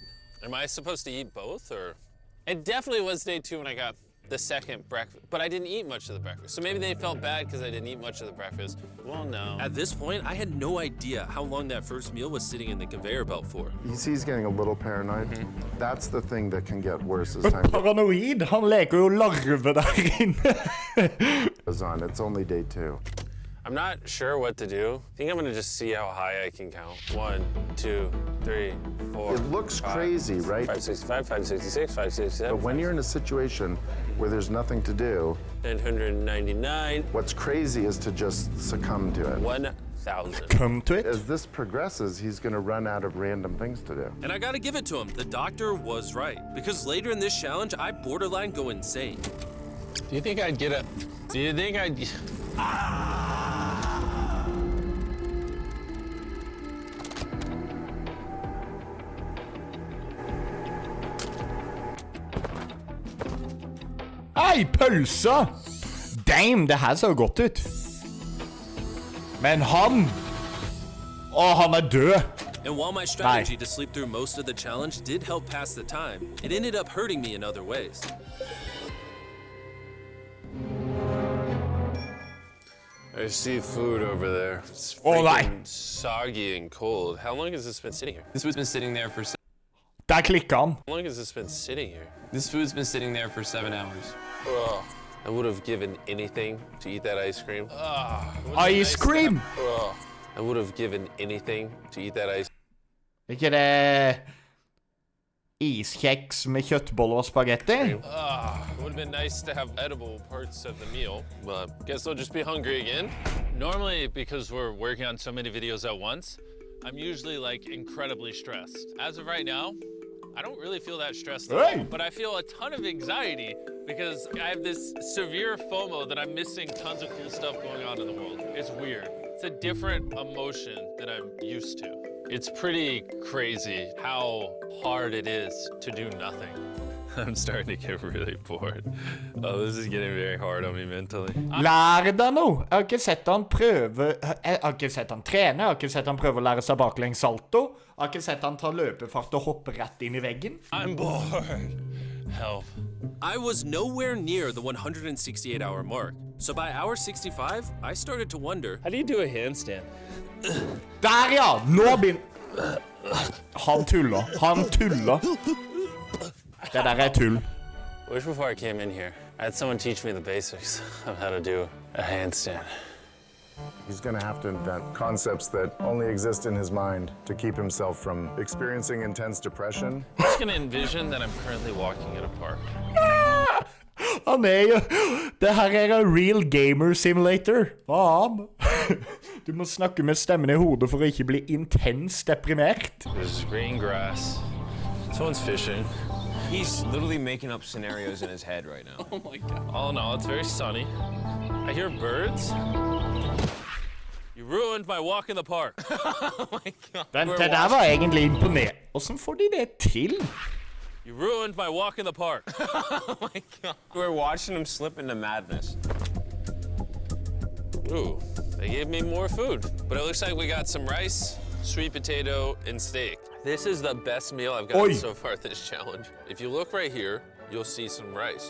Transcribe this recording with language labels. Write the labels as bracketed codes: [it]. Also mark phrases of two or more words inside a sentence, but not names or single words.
[en] Am I supposed to eat both, or? It definitely was day 2 when I got the second breakfast, but I didn't eat much of the breakfast. So maybe they felt bad because I didn't eat much of the breakfast. Well, no. At this point, I had no idea how long that first meal was sitting in the conveyor belt for. You see he's getting a little paranoid. That's the thing that can get worse as time [no] Paranoid, han leker jo larve der inne. [en] goes on. It's only day 2. I'm not sure what to do. I think I'm gonna just see how high I can count. 1, 2, 3, 4. It looks crazy, right? 565, 566, 567. But when you're in a situation where there's nothing to do, 999. what's crazy is to just succumb to it. 1,000. Come to it. As this progresses, he's going to run out of random things to do. And I gotta give it to him. The doctor was right. Because later in this challenge, I borderline go insane. Do you think I'd get a... Do you think I'd... [no] Hei, pølsa! Damn, det her ser jo godt ut. Men han... han død. [en] And while my strategy to sleep through most of the challenge did help pass the time, it ended up hurting me in other ways. I see food over there. It's freaking soggy and cold. How long has this been sitting here? This food's been sitting there for... [no] Der klikker han. [en] How long has this been sitting here? This food's been sitting there for 7 hours. Ugh. I would have given anything to eat that ice cream. Ice cream! I would have given anything to eat that ice. [no] Ikke det... Iskjeks med kjøttboller og spagetti? [en] It would have been nice to have edible parts of the meal, but guess I'll just be hungry again. Normally, because we're working on so many videos at once, I'm usually like incredibly stressed. As of right now, I don't really feel that stressed at all, but I feel a ton of anxiety because I have this severe FOMO that I'm missing tons of cool stuff going on in the world. It's weird. It's a different emotion than I'm used to. It's pretty crazy how hard it is to do nothing. I'm starting to get really bored. Oh, this is getting very hard on me mentally. [no] Lær deg noe. Jeg har ikke sett han prøve... Jeg har ikke sett han trene. Jeg har ikke sett han prøve å lære seg baklengs salto. Jeg har ikke sett han ta løpefart og hoppe rett inn I veggen. [en] I'm bored. Help. I was nowhere near the 168-hour mark. So by hour 65, I started to wonder, how do you do a handstand? [no] Der ja! Nå begynner... Han tuller. Han tuller. Det der tull. [en] I wish before I came in here, I had someone teach me the basics of how to do a handstand. He's going to have to invent concepts that only exist in his mind to keep himself from experiencing intense depression. I'm just going to envision that I'm currently walking in a park. [no] Han jo... Det her en [en] real gamer simulator. [no] Faen. Du må snakke med stemmen I hodet for å ikke bli intens deprimert. [en] There's green grass. Someone's fishing. He's literally making up scenarios in his head right now. Oh my God. All in all, it's very sunny. I hear birds. You ruined my walk in the park. Oh my God. [no] Vent, det der var egentlig imponerende. Hvordan får de det til? [en] You ruined my walk in the park. Oh my God. We're watching him slip into madness. Ooh, they gave me more food. But it looks like we got some rice, sweet potato, and steak. This is the best meal I've gotten so far this challenge. If you look right here, you'll see some rice.